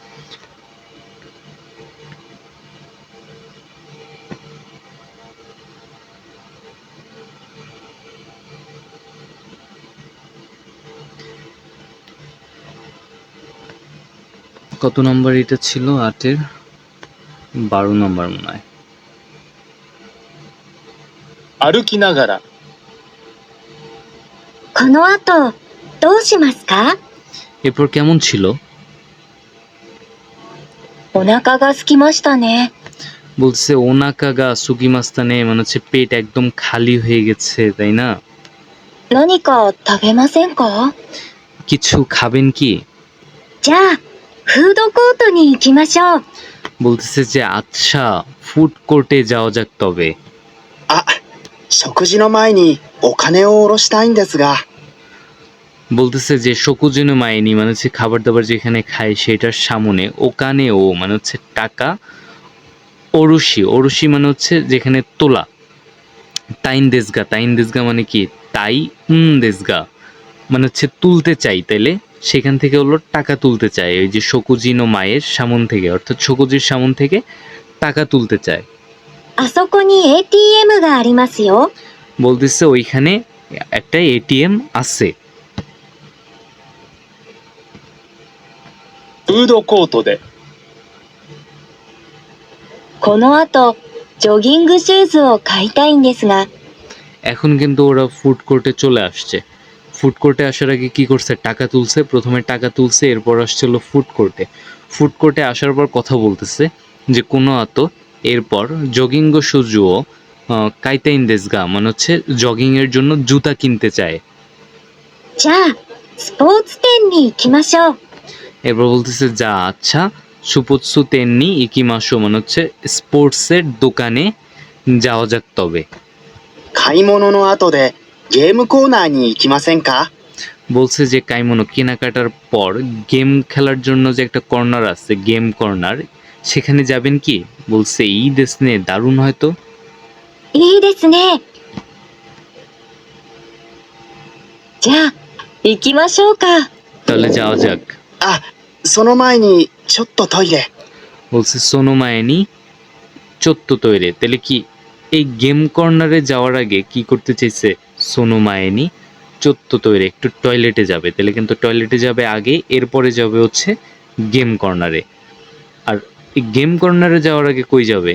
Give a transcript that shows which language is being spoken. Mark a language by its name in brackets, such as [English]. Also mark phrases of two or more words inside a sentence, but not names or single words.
[Bangla] কত নম্বর এটা ছিল, 8-এর 12 নম্বর মনে হয়। [Japanese] 歩きながら、この後、どうしますか？ [Bangla] এরপর কেমন ছিল, [Japanese] お腹が空きましたね。 [Bangla] বলছে [Japanese] お腹 が 空きましたね [Bangla] মানে হচ্ছে পেট একদম খালি হয়ে গেছে, তাই না? [Japanese] 何か食べませんか？ [Bangla] কিছু খাবেন কি? [Japanese] じゃあ、フードコートに行きましょう。 [Bangla] বলতেছে যে আচ্ছা [English] food court [Bangla] যাওয়া যাক তবে। [Japanese] あ、食事の前にお金を下ろしたいんですが。 [Bangla] বলতেছে যে [Japanese] 食事の 前に [Bangla] মানে হচ্ছে খাবার দাবার যেখানে খায় সেটার সামনে [Japanese] お金 を [Bangla] মানে হচ্ছে টাকা, [Japanese] 下ろし 下ろし [Bangla] মানে হচ্ছে যেখানে তোলা, [Japanese] たいん ですが [Bangla] মানে কি [Japanese] たい ですが [Bangla] মানে হচ্ছে তুলতে চাই, তাইলে সেখান থেকে হলো টাকা তুলতে চায়, ওই যে শকুজিনো মায়ের সামন থেকে অর্থাৎ শকুজির সামন থেকে টাকা তুলতে চায়। [Japanese] あそこに ATM がありますよ。 [Bangla] বলতেছে ওইখানে একটা এটিএম আছে। [Japanese] フードコートで、この後、ジョギングシューズを買いたいんですが、 [Bangla] এখন কিন্তু ওরা [English] food court [Bangla] চলে আসছে। [English] food court [Bangla] আসার আগে কি করছে, টাকা তুলছে, প্রথমে টাকা তুলছে, এরপর আসছিল [English] food court. food court [Bangla] আসার পর কথা বলতেছে যে [Japanese] この 後, [Bangla] এরপর [Japanese] ジョギング シューズを 買いたいん ですが [Bangla] মানে হচ্ছে জগিং এর জন্য জুতা কিনতে চায়। [Japanese] じゃあ、スポーツ店に行きましょう。 [Bangla] এরপর বলতেছে যা আচ্ছা [Japanese] スポーツ 店に 行きましょう [Bangla] মানে হচ্ছে স্পোর্টসের দোকানে যাওয়া যাক তবে। [Japanese] 買い物の後でゲームコーナーに行きませんか？ [Bangla] বলছে যে কাইমোনো কেনাকাটার পর গেম খেলার জন্য যে একটা কর্নার আছে [English] game corner, [Bangla] সেখানে যাবেন কি? বলছে [Japanese] いい ですね [Bangla] দারুণ হয়তো। [Japanese] いいですね。じゃあ、行きましょうか。 [Bangla] তাহলে যাওয়া যাক। [Japanese] あ、その前にちょっとトイレ。 [Bangla] বলছে [Japanese] その 前に ちょっと トイレ, [Bangla] তাহলে কি এই [English] game corner [Bangla] যাওয়ার আগে কি করতে চাইছে? [Japanese] その 前に ちょっと トイレ [Bangla] একটু টয়লেটে যাবে, তাহলে কিন্তু টয়লেটে যাবে আগে, এরপরে যাবে হচ্ছে [English] game corner. [Bangla] আর এই [English] game corner [Bangla] যাওয়ার আগে কই যাবে?